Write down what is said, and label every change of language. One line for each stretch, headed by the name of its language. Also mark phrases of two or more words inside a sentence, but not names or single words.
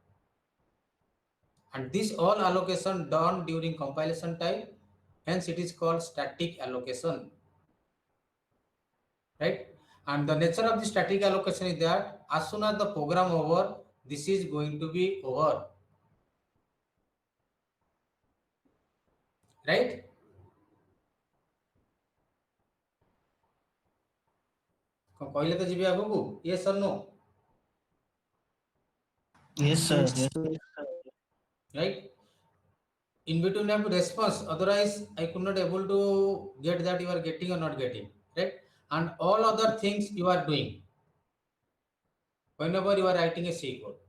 English: And this all allocation done during compilation time, hence it is called static allocation. Right? And the nature of the static allocation is that as soon as the program over, this is going to be over. Right?
Odia: କହିଲେ ତ ଯିବି ଆଗକୁ,
English: yes or no? Yes, sir. Right? In between I have to response, otherwise I could not able to get that you are getting or not getting. Right? And all other things you are doing whenever you are writing a C code.